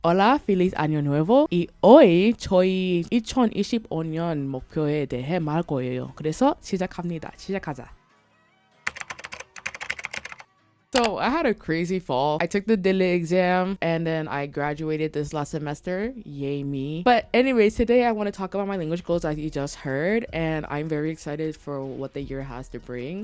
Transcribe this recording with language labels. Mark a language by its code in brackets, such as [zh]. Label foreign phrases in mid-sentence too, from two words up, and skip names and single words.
[es] Hola, feliz año nuevo. Y hoy [ko] 저희 2025년 목표에 대해 말할 거예요. 그래서 시작합니다. 시작하자. [en] So I had a crazy fall. I took the daily exam and then I graduated this last semester. Yay me. But anyways, today I want to talk about my language goals as you just heard, and I'm very excited for what the year has to bring.